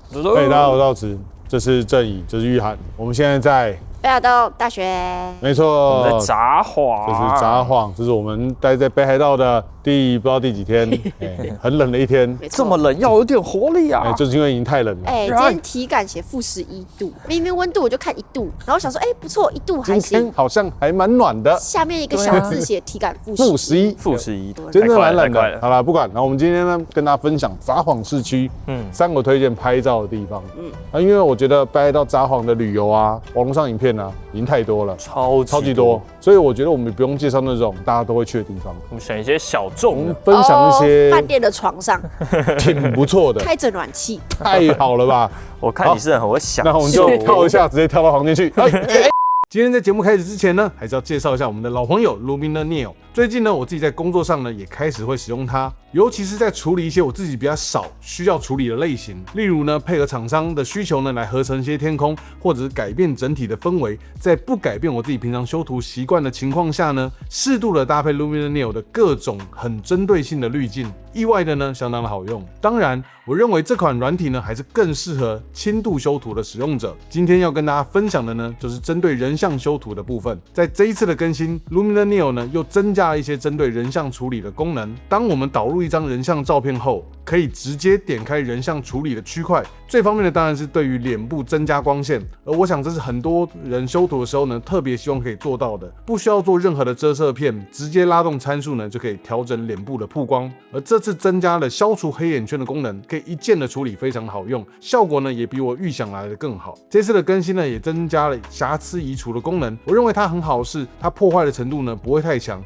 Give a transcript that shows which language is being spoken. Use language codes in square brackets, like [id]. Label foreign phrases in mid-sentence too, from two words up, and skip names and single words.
[zh] 大家好，我是道慈，這是正義，這是玉涵，我們現在在北海道大學，沒錯，我們在札幌，這是札幌，這是我們待在北海道的不知道第幾天，很冷的一天，這麼冷要有點活力啊！就是因為已經太冷了。今天體感寫-11度，明明溫度我就看1度，然後想說，不錯，1度還行。今天好像還蠻暖的。下面一個小字寫體感 -11，真的蠻冷的。好了，不管，然後我們今天呢，跟大家分享札幌市區3個推薦拍照的地方。因為我覺得北海道札幌的旅遊啊，網絡上影片啊，已經太多了，超級多，所以我覺得我們不用介紹那種大家都會去的地方，我们選一些小众，分享一些飯店的床上，挺不錯的，開着暖氣，太好了吧？我看你是很會想，那我們就跳一下，直接跳到房間去。今天在節目開始之前呢，還是要介紹一下我們的老朋友 Luminar Neo。最近呢，我自己在工作上呢，也開始會使用它，尤其是在處理一些我自己比較少需要處理的類型，例如呢，配合廠商的需求呢，來合成一些天空，或者是改變整體的氛圍，在不改變我自己平常修圖習慣的情況下呢，適度的搭配 Luminar Neo 的各種很針對性的濾鏡，意外的呢，相當的好用。當然，我認為這款軟體呢，還是更適合輕度修圖的使用者。今天要跟大家分享的呢，就是針對人像修圖的部分。在這一次的更新 ，Luminar Neo 呢，又增加了一些針對人像處理的功能。當我們導入一張人像照片後，可以直接點開人像處理的區塊。最方便的當然是對於臉部增加光線，而我想這是很多人修圖的時候呢，特別希望可以做到的，不需要做任何的遮色片，直接拉動參數呢，就可以調整臉部的曝光。而這次增加了消除黑眼圈的功能，可以一鍵的處理，非常好用，效果呢也比我預想來的更好。這次的更新呢，也增加了瑕疵移除的功能，我認為它很好是它破壞的程度呢不會太強。